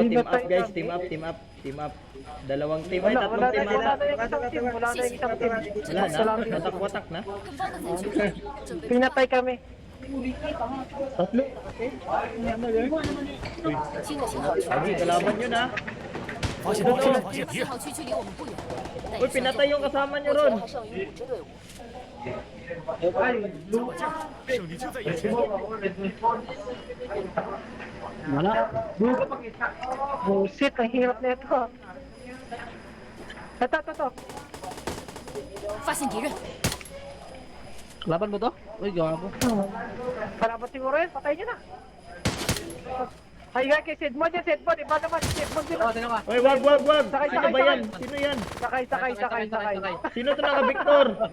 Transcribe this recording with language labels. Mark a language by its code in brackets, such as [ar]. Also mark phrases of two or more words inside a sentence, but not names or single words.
[en] team up guys, team up. [tl] Dalawang team, ay tatlong team ata. Wala na yung isang team. Wala na, watak-watak na. [zh] 准备 [tl] Pinatay kami. Tatlo. [zh] 新的信号区， [tl] Lagi, kalaban yun ha. [zh] 发现敌人，发现敌信人！号区距离我们不远，但 [tl] Uy, pinatay yung kasama [zh] 我 [tl] niyo [zh] 觉得 [tl] ron. [zh] 还剩余5支队伍。胜利就在眼前！ [tl] Wala. Bullshit, ang hirap na ito. Ito. [zh] 发现敌人， [tl] Laban mo to? Uy, gago. Kalaban siguro yun, patay niyo na. Ay, kay Sidmon yan, Sidmon. Iba naman, Sidmon din. Oh, sino ka? Uy, wag. Sakay, Sino ba sakay. yan? Sino yan? Sakay. Sino to naka-Victor?